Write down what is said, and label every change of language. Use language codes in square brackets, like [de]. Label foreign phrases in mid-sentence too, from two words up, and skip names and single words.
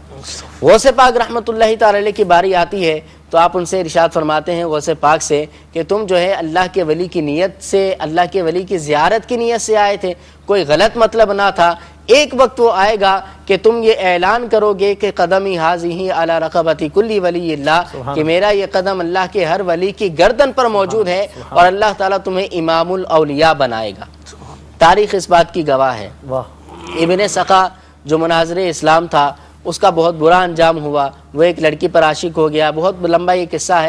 [ur] غوث پاک [ar] رحمۃ اللہ تعالی علیہ [ur] کی باری آتی ہے تو آپ ان سے ارشاد فرماتے ہیں غوث پاک سے کہ تم جو ہے اللہ کے ولی کی نیت سے، اللہ کے ولی کی زیارت کی نیت سے آئے تھے، کوئی غلط مطلب نہ تھا۔ ایک وقت وہ آئے گا کہ تم یہ اعلان کرو گے کہ [ar] قدمی حاضی علی رقبتی کلی ولی اللہ، [ur] کہ میرا یہ قدم اللہ کے ہر ولی کی گردن پر موجود ہے اور اللہ تعالیٰ تمہیں امام الاولیاء بنائے گا۔ تاریخ اس بات کی گواہ ہے۔ ابن سقا جو مناظر اسلام تھا اس کا بہت برا انجام ہوا، وہ ایک لڑکی پر عاشق ہو گیا، بہت لمبا یہ قصہ ہے۔